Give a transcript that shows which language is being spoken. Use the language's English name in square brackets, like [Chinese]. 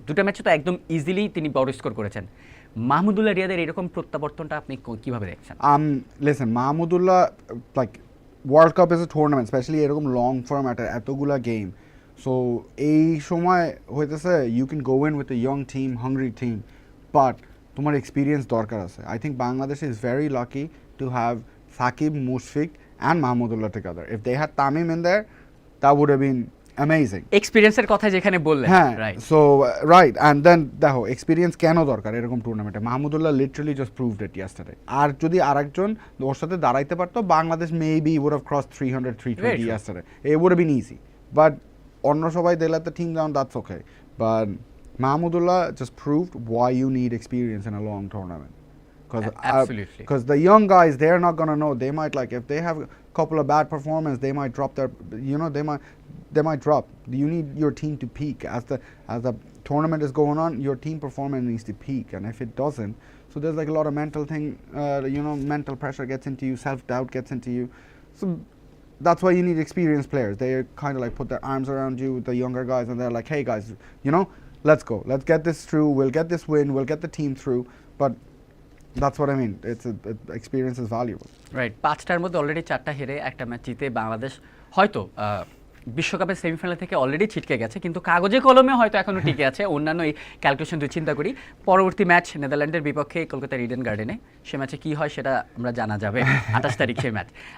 [Bangla] দুটো ম্যাচে তো একদম ইজিলি তিনি বড় স্কোর করেছেন। মাহমুদুল্লাহ রিয়াদের এরকম প্রত্যাবর্তনটা আপনি কিভাবে দেখছেন? [English] Listen, Mahmudullah, like World Cup is a tournament, especially এরকম long format [Bangla] এতগুলা গেম, সো এই সময় হইতেছে [English] you can go in with a young team, hungry team, but [Bangla] তোমার এক্সপিরিয়েন্স দরকার আছে। [English] I think Bangladesh is very lucky to have Saqib, Mushfiq and Mahmudullah together. If they had Tamim in there, that would have been amazing. [Bangla] এক্সপিরিয়েন্সের কথা যেখানে বললেন, হ্যাঁ, [English] right, [Bangla] so right, [English] and then [Bangla] দেখো experience কেন দরকার এরকম টুর্নামেন্টে। [English] Mahmudullah literally just proved it yesterday. [Bangla] আর যদি আরেকজন ওর সাথে দাঁড়াইতে পারতো, Bangladesh [English] Maybe would have cross 300, 320 yesterday. It would have been easy, but [Bangla] অন্য সবাই [English] They let the team down, that's okay, but Mahmudullah just proved why you need experience in a long tournament. Absolutely. Because the young guys, they're not gonna know. They might, like, if they have a couple of bad performance, they might drop their, they might drop. You need your team to peak as the tournament is going on. Your team performance needs to peak, and if it doesn't, so there's like a lot of mental thing. Mental pressure gets into you, self doubt gets into you. So that's why you need experienced players. They kind of like put their arms around you, the younger guys, and they're like, hey guys, let's go. Let's get this through. We'll get this win. We'll get the team through. But that's what I mean. Experience is valuable. [Bangla] Right, 5টার মধ্যে already 4টা হেরে একটা match জিতে বাংলাদেশ হয়তো বিশ্বকাপের semifinal থেকে already ছিটকে গেছে, কিন্তু কাগজে কলমে হয়তো এখনও টিকে আছে। অন্যান্য এই ক্যালকুলেশন যদি চিন্তা করি, পরবর্তী ম্যাচ নেদারল্যান্ডের বিপক্ষে কলকাতার ইডেন গার্ডেনে, সে ম্যাচে কী হয় সেটা আমরা জানা যাবে 28 তারিখে ম্যাচ।